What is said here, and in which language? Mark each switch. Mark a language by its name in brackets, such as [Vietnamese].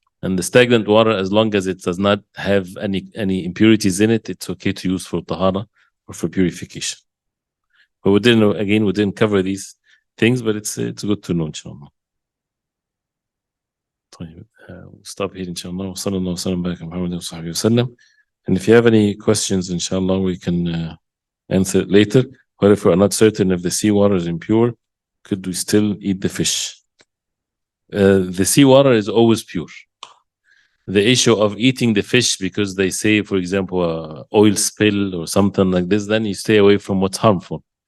[English] And the stagnant water, as long as it does not have any impurities in it, it's okay to use for tahara or for purification. But we didn't cover these things, but it's good to know, inshallah. طيب, we'll stop here, inshallah. [Arabic] وصلى الله وسلم على محمد وصحبه وسلم. [English] And if you have any questions, inshallah, we can answer it later. But if we're not certain if the seawater is impure, could we still eat the fish? The seawater is always pure. The issue of eating the fish, because they say, for example, oil spill or something like this, then you stay away from what's harmful.